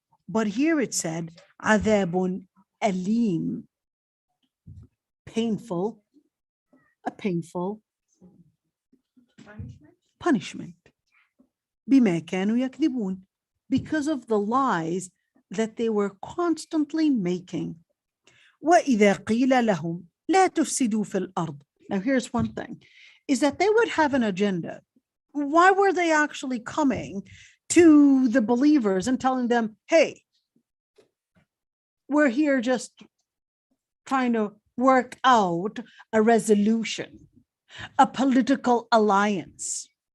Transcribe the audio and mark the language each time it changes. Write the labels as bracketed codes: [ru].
[en] But here it said [ar] عذاب أليم. [en] A painful punishment. [ar] بما كانوا يكذبون. [en] Because of the lies that they were constantly making. [ar] وإذا قيل لهم لا تفسدوا في الأرض. [en] Now here's one thing, is that they would have an agenda. Why were they actually coming to the believers and telling them, hey, we're here just trying to work out a resolution, a political alliance?